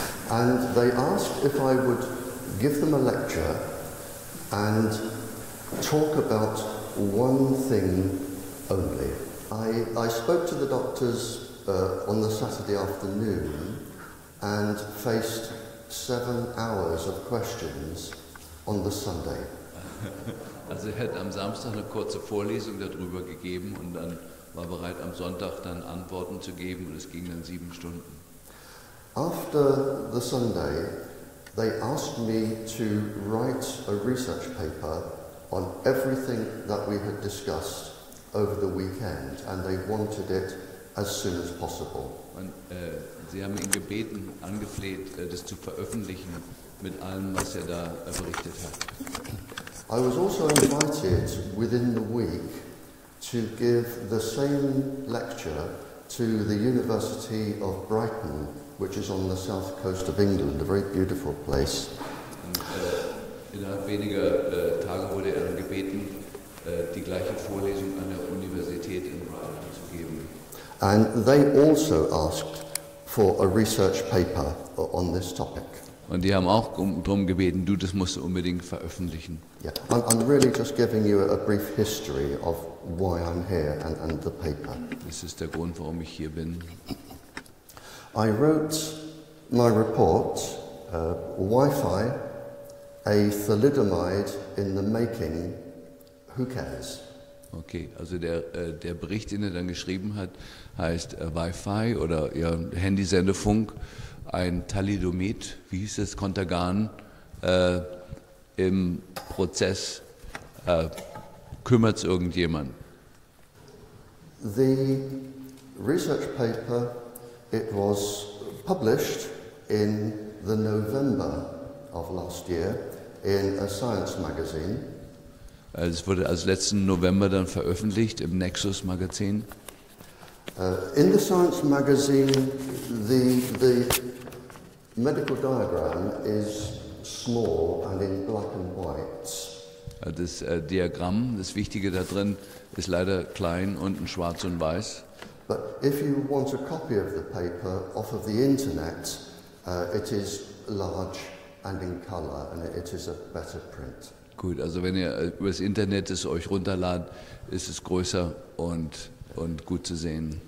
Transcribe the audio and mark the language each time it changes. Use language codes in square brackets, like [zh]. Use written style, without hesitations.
[en] And they asked if I would give them a lecture and talk about one thing only. I spoke to the doctors on the Saturday afternoon and faced 7 hours of questions on the Sunday. [de] Also er hat am Samstag eine kurze Vorlesung darüber gegeben und dann war bereit am Sonntag dann Antworten zu geben und es ging dann 7 Stunden. [en] After the Sunday, they asked me to write a research paper on everything that we had discussed over the weekend, and they wanted it as soon as possible. [de] Und, sie haben ihn gebeten, angefleht, das zu veröffentlichen mit allem, was er da berichtet hat. [en] I was also invited within the week to give the same lecture to the University of Brighton, which is on the south coast of England, a very beautiful place. [de] Und, innerhalb weniger Tage wurde er dann gebeten, die gleiche Vorlesung an der Universität in Brighton zu geben. [en] And they also asked for a research paper on this topic. [de] Und die haben auch darum gebeten, du, das musst du unbedingt veröffentlichen. [en] Yeah, I'm really just giving you a brief history of why I'm here and the paper. [de] Das ist der Grund, warum ich hier bin. [en] I wrote my report, Wi-Fi, a thalidomide in the making, who cares? [de] Okay, also der Bericht, den er dann geschrieben hat, heißt Wi-Fi oder ja, Handysendefunk, ein Thalidomid, wie hieß es, Kontergan, im Prozess, kümmert es irgendjemand? [en] The research paper, it was published in the November of last year in a science magazine. [de] Es wurde als letzten November dann veröffentlicht im Nexus Magazin. [en] In the science magazine, the medical diagram is small and in black and white. [de] Das Diagramm, das Wichtige da drin, ist leider klein und in schwarz und weiß. [en] But if you want a copy of the paper off of the internet, it is large and in color, and it is a better print. [de] Gut, also wenn ihr über das Internet es euch runterladet, ist es größer und gut zu sehen.